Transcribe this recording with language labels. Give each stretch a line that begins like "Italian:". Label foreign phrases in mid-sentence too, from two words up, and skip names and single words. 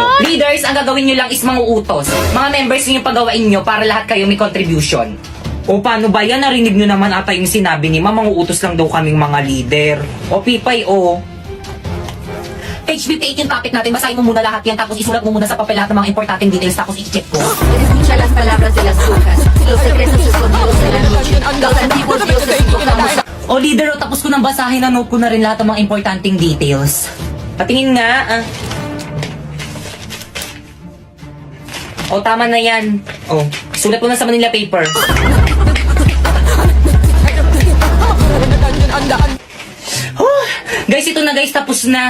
Filipino: Leaders, ang gagawin niyo lang is mga utos. Mga members niyo pagawain niyo para lahat kayo may contribution. O paano ba yan? Narinig nyo naman ata yung sinabi ni Mama, manguutos lang daw kaming mga leader. O Pipay, o. Page 58 yung topic natin, basahin mo muna lahat yan, tapos isulat mo muna sa papel lahat ng mga importanteng details, tapos i-check ko.
Spanish: Escucha las palabras de las brujas, los secretos escondidos de la noche, los antiguos dioses proclamamos.
Filipino: O leader, o tapos ko nang basahin, na-note ko na rin lahat ng mga importanteng details. Patingin nga, O tama na yan. O. Sulat mo na sa Manila paper. Guys, ito na guys, tapos na.